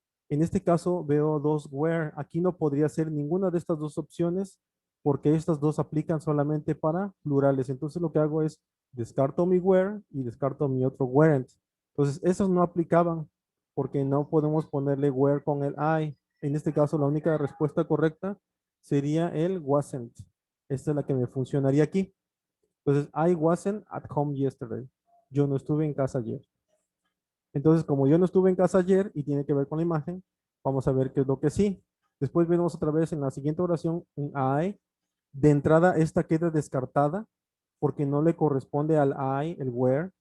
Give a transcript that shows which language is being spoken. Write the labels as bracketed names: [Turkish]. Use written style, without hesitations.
[Spanish] En este caso veo dos where. Aquí no podría ser ninguna de estas dos opciones porque estas dos aplican solamente para plurales. Entonces lo que hago es descarto mi where y descarto mi otro weren't. Entonces esos no aplicaban porque no podemos ponerle where con el I. En este caso la única respuesta correcta sería el wasn't. Esta es la que me funcionaría aquí. [English] Entonces I wasn't at home yesterday. [Spanish] Yo no estuve en casa ayer. Entonces, como yo no estuve en casa ayer y tiene que ver con la imagen, vamos a ver qué es lo que sí. Después vemos otra vez en la siguiente oración, en I. De entrada, esta queda descartada porque no le corresponde al I, el where.